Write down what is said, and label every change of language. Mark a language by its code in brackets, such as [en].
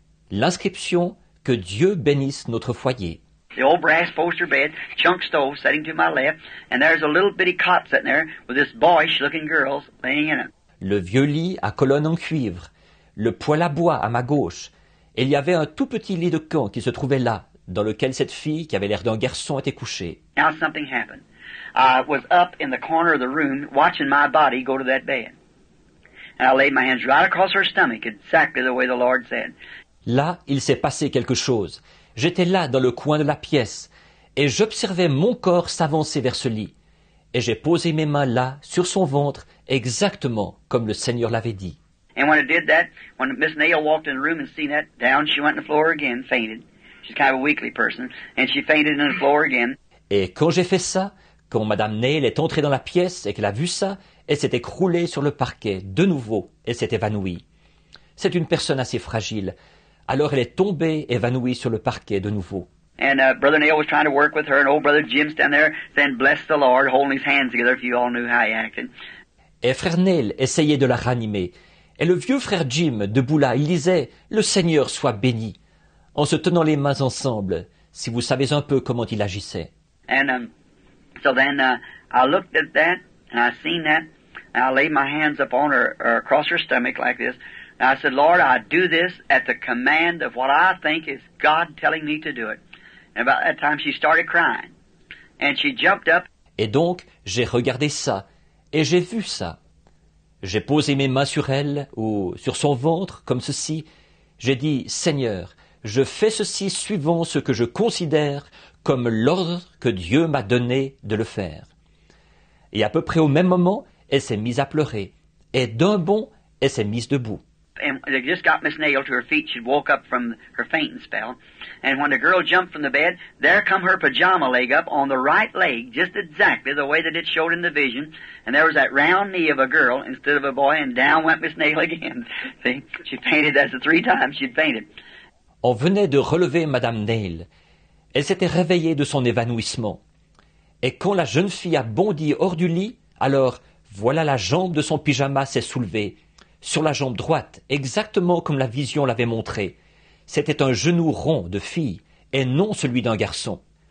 [fr] L'inscription « Que Dieu bénisse notre foyer ». [en] The old brass poster bed, chunk stove sitting to my left, and there's a little bitty cot sitting there with this boyish-looking girl laying in it. [fr] Le vieux lit à colonne en cuivre, le poêle à bois à ma gauche, et il y avait un tout petit lit de camp qui se trouvait là, dans lequel cette fille, qui avait l'air d'un garçon, était couchée. [en] Now something happened. I was up in the corner of the room watching my body go to that bed. And I laid my hands right across her stomach, exactly the way the Lord said. [fr] Là, il s'est passé quelque chose. J'étais là, dans le coin de la pièce, et j'observais mon corps s'avancer vers ce lit. Et j'ai posé mes mains là, sur son ventre, exactement comme le Seigneur l'avait dit. [en] And when I did that, when Miss Nail walked in the room and seen that, down she went on the floor again, fainted. She's kind of a weakly person, and she fainted on the floor again. [fr] Et quand j'ai fait ça, quand Madame Nail est entrée dans la pièce et qu'elle a vu ça, elle s'est écroulée sur le parquet, de nouveau, et s'est évanouie. C'est une personne assez fragile. Alors elle est tombée, évanouie sur le parquet de nouveau. [en] And Brother Nail was trying to work with her, and old Brother Jim standing there saying, "Bless the Lord," holding his hands together, if you all knew how he acted. [fr] Et frère Nail essayait de la ranimer. Et le vieux frère Jim, debout là, il disait « Le Seigneur soit béni », en se tenant les mains ensemble, si vous savez un peu comment il agissait. [en] And so then I looked at that, and I seen that, and I laid my hands upon her, across her stomach like this, and I said, "Lord, I do this at the command of what I think is God telling me to do it." And about that time she started crying, and she jumped up. [fr] Et donc, j'ai regardé ça, et j'ai vu ça. J'ai posé mes mains sur elle, ou sur son ventre, comme ceci. J'ai dit, Seigneur, je fais ceci suivant ce que je considère comme l'ordre que Dieu m'a donné de le faire. Et à peu près au même moment, elle s'est mise à pleurer. Et d'un bond, elle s'est mise debout. [en] And they just got Miss Nail to her feet. She'd woke up from her fainting spell. And when the girl jumped from the bed, there come her pajama leg up on the right leg, just exactly the way that it showed in the vision. And there was that round knee of a girl instead of a boy, and down went Miss Nail again. See, she fainted. That's the 3 times she'd fainted. [fr] On venait de relever Madame Nail. Elle s'était réveillée de son évanouissement. Et quand la jeune fille a bondi hors du lit, alors voilà la jambe de son pyjama s'est soulevée, sur la jambe droite, exactement comme la vision l'avait montré. C'était un genou rond de fille, et non celui d'un garçon.